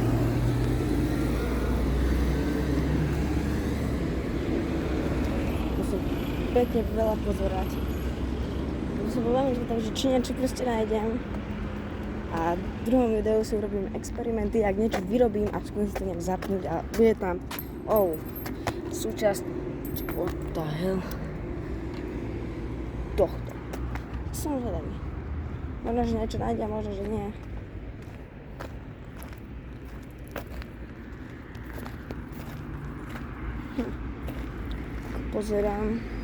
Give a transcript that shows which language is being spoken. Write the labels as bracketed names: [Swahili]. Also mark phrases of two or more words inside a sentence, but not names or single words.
[Slovak] Musím pekne veľa pozerať. Musím veľmi zvedať, že či niečo proste nájdem. A v druhom videu si urobím experimenty, ak niečo vyrobím a skúsim si to nejak zapnúť a bude tam súčasť [English] what the hell [Slovak] tohto. Som zvedavý. Možno, že niečo nájde, možno, že nie. Pozerám.